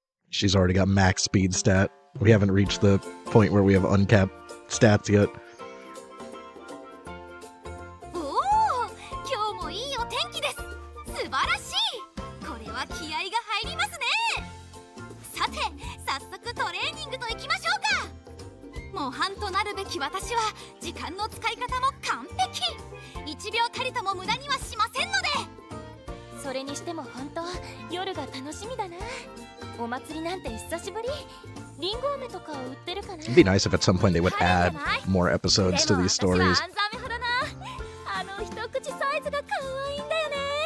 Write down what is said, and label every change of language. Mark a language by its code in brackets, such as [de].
[en] She's already got max speed stat. We haven't reached the point where we have uncapped stats yet. [ja] おお、今日もいいお天気です。素晴らしい。これは気合が入りますね。さて早速トレーニングといきましょうか。模範となるべき私は時間の使い方も完璧。 1秒たりとも無駄にはしませんので。それにしても本当夜が楽しみだな。お祭りなんて久しぶり。リンゴ飴とか売ってるかな。 [en] It'd be nice if at some point they would add more episodes to these stories. [ja] あんざめほどな。あの一口サイズが可愛いんだよね。